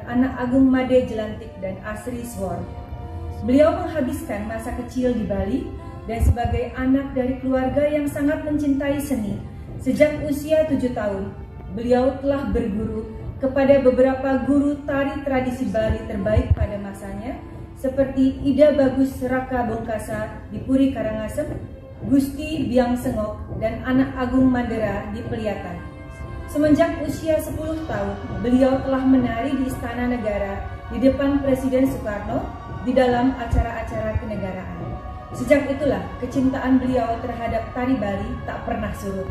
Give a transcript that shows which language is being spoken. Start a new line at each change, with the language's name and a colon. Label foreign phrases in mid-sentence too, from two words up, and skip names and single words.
Indonesian: Anak Agung Made Jelantik dan Asri Swor. Beliau menghabiskan masa kecil di Bali dan sebagai anak dari keluarga yang sangat mencintai seni. Sejak usia 7 tahun, beliau telah berguru kepada beberapa guru tari tradisi Bali terbaik pada masanya, seperti Ida Bagus Raka Bongkasa di Puri Karangasem, Gusti Biang Sengok, dan Anak Agung Mandera di Peliatan. Semenjak usia 10 tahun, beliau telah menari di Istana Negara di depan Presiden Soekarno di dalam acara-acara kenegaraan. Sejak itulah kecintaan beliau terhadap tari Bali tak pernah surut.